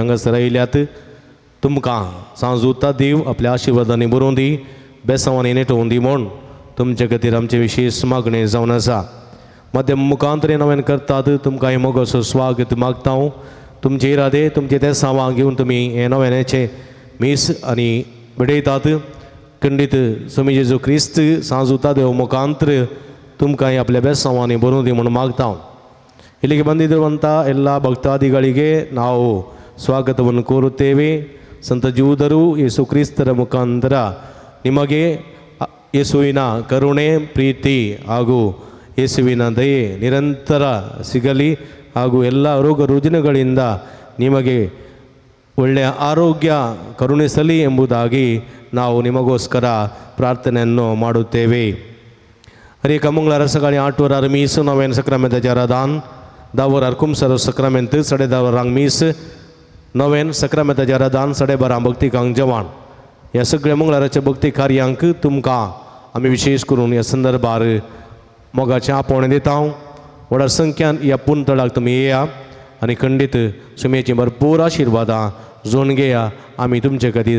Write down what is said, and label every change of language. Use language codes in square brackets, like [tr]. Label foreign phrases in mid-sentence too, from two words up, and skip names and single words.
[kok] हांगासर आयल्यात तुमकां सांजुता देव आपल्या आशिर्वादांनी बरोवन दी बेसांवांनी नेटोवन दी म्हूण तुमचे खातीर आमचे विशेश मागणें जावन आसा माध्यम मुखांतरे नव्यान करतात तुमकां हे मोगाचो स्वागत मागता तुमचे इरादे तुमचे ते सांवां घेवन तुमी हे नव्यानेचे मीस आनी भिडयतात खंडीत स्वामी जेजू क्रिस्त सांजुता देव मुखांतर तुमकां आपल्या बेसांवांनी बरोवन दी म्हूण मागता [kn] ಇಲ್ಲಿಗೆ ಬಂದಿರುವಂಥ ಎಲ್ಲ ಭಕ್ತಾದಿಗಳಿಗೆ ನಾವು ಸ್ವಾಗತವನ್ನು ಕೋರುತ್ತೇವೆ ಸಂತ ಜೂದರು ಯೇಸು ಕ್ರಿಸ್ತರ ಮುಖಾಂತರ ನಿಮಗೆ ಯೇಸುವಿನ ಕರುಣೆ ಪ್ರೀತಿ ಹಾಗೂ ಯೇಸುವಿನ ದಯೆ ನಿರಂತರ ಸಿಗಲಿ ಹಾಗೂ ಎಲ್ಲ ರೋಗ ರುಜಿನಗಳಿಂದ ನಿಮಗೆ ಒಳ್ಳೆಯ ಆರೋಗ್ಯ ಕರುಣಿಸಲಿ ಎಂಬುದಾಗಿ ನಾವು ನಿಮಗೋಸ್ಕರ ಪ್ರಾರ್ಥನೆಯನ್ನು ಮಾಡುತ್ತೇವೆ ಹರೇ [kok] ಮಂಗಳವಾರ ಸಕಾळी 8 वरार मीस 9 सक्रामेंताचें आराधन 10 वरार कुमसारो सक्रामेंत 10:30 वरांक मीस 9 सक्रामेंताचें आराधन 12:30 भक्तिकांक जेवण ह्या सगळ्या मंगळाराच्या भक्ती कार्यांक तुमकां आमी विशेश करून ह्या संदर्भार मोगाचें आपोवणें दिता व्हड संख्यान ह्या पुंतळाक तुमी येया आनी खंडीत सुमेची भरपूर आशिर्वादां जोडून घेया आमी तुमचे खातीर